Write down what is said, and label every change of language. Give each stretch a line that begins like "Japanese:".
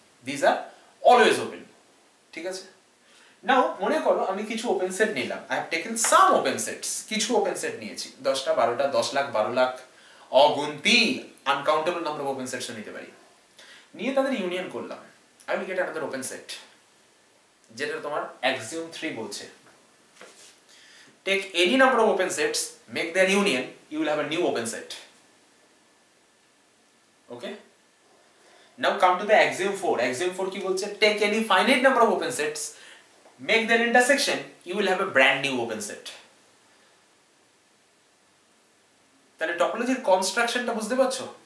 English: This are always open.
Bangla: ঠিক আছে? নাও মনে করো আমি কিছু ওপেন সেট নিলাম,
English: I have taken some open sets,
Bangla: কিছু ওপেন সেট নিয়েছি, 10টা 12টা 10 lakh 12 lakh, অগুন্তি uncountable number of open sets নিতে পারি। নিয়ে তাদের ইউনিয়ন করলাম,
English: I will get another open set,
Bangla: যেটা তোমার অ্যাক্সিওম 3 বলছে।
English: Take any number of open sets, make their union, you will have a new open set. Okay? Now come to the axiom 4. Axiom 4
Bangla: কি বলছে?
English: Take any finite number of open sets, make their intersection, you will have a brand new open set.
Bangla: তাহলে টপোলজির কনস্ট্রাকশনটা বুঝতে পারছো?